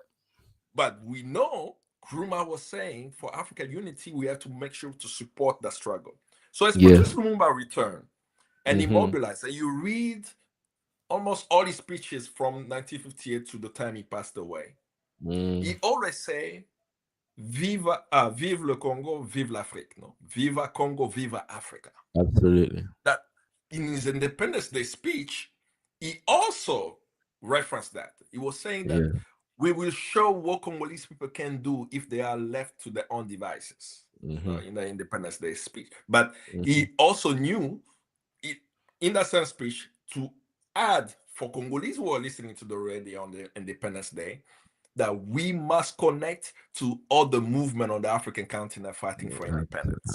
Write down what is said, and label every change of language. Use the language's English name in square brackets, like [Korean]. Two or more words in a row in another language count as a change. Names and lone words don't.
[English] But we know Nkrumah was saying for African unity, we have to make sure to support the struggle. So as Patrice Lumumba returned and immobilized, and you read almost all his speeches from 1958 to the time he passed away, he always say, [French] vive le Congo, vive l'Afrique. [English] No, viva Congo, viva Africa. Absolutely. That in his Independence Day speech, he also referenced that. He was saying that we will show what Congolese people can do if they are left to their own devices in the Independence Day speech. But he also knew, in that same speech, to add for Congolese who are listening to the radio on the Independence Day, that we must connect to all the movement on the African continent fighting for independence.